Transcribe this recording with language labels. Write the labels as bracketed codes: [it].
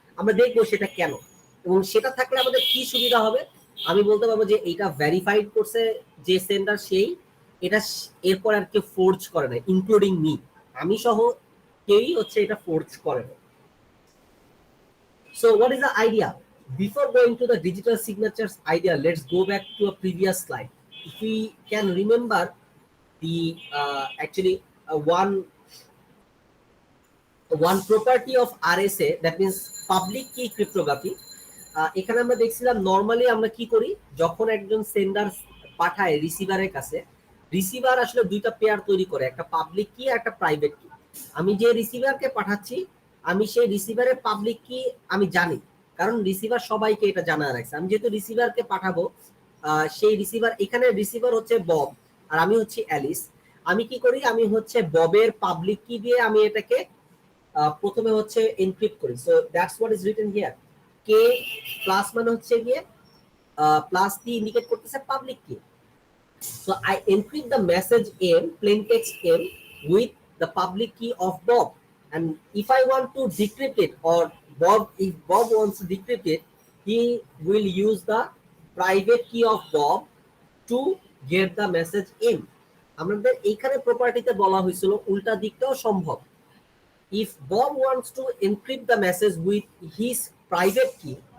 [bn] আমরা দেখবো সেটা কেন, এবং সেটা থাকলে আমাদের কি সুবিধা হবে। আমি বলতে পারবো যে এটা ভেরিফাইড করছে যে সেন্ডার, সেই এটা এরপর আর কেউ ফোর্জ করে না, [en] including me, [bn] আমি সহ কেউই হচ্ছে এটা ফোর্জ করে না। [en] So what is the idea? Before going to the digital signatures idea, let's go back to a previous slide. If we can remember the actually one property of RSA, that means public key cryptography. [bn] এখানে আমরা দেখছিলাম normally আমরা কি করি, যখন একজন sender পাঠায় রিসিভারের কাছে, রিসিভার আসলে দুইটা পেয়ার তৈরি করে, একটা পাবলিক কি আর একটা প্রাইভেট কি। আমি যে রিসিভারকে পাঠাচ্ছি, আমি সেই রিসিভারের পাবলিক কি আমি জানি, কারণ রিসিভার সবাইকে এটা জানা রাখছে। আমি যেহেতু রিসিভারকে পাঠাবো, সেই রিসিভার, এখানে রিসিভার হচ্ছে বব আর আমি হচ্ছে অ্যালিস। আমি কি করি, আমি হচ্ছে ববের পাবলিক কি দিয়ে আমি এটাকে প্রথমে হচ্ছে এনক্রিপ্ট করি। [en] So that's what is written here. [bn] K plus মানে হচ্ছে গিয়ে প্লাস কি ইন্ডিকেট করতেছে পাবলিক কি। [en] So I encrypt the message M, plain text M, with the public key of Bob, and if I want to decrypt it, or if Bob wants to decrypt it, he will use the private key of Bob to get the message in. [bn] আমাদের এইখানে প্রপার্টিতে বলা হয়েছিল উল্টা দিকটাও সম্ভব। [en] If Bob wants to encrypt the message with his private key,